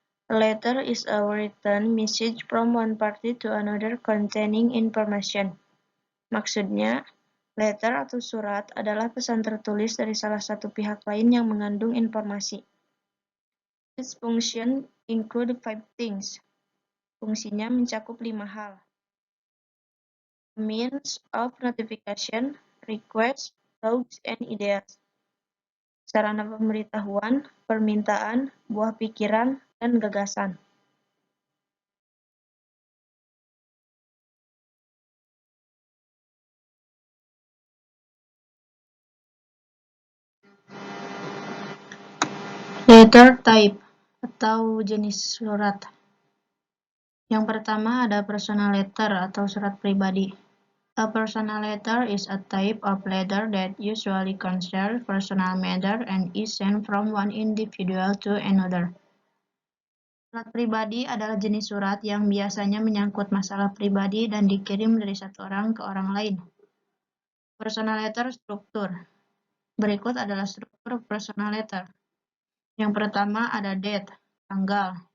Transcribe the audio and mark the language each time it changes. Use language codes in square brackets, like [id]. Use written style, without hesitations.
[en] A letter is a written message from one party to another containing information. [id] Maksudnya, letter atau surat adalah pesan tertulis dari salah satu pihak lain yang mengandung informasi. [en] Its function include 5 things. [id] Fungsinya mencakup 5 hal. [en] Means of notification, request, thoughts, and ideas. [id] Sarana pemberitahuan, permintaan, buah pikiran, dan gagasan. Letter type atau jenis surat. Yang pertama ada personal letter atau surat pribadi. [en] A personal letter is a type of letter that usually concerns personal matter and is sent from one individual to another. [id] Surat pribadi adalah jenis surat yang biasanya menyangkut masalah pribadi dan dikirim dari satu orang ke orang lain. Personal letter struktur. Berikut adalah struktur personal letter. Yang pertama ada date, tanggal.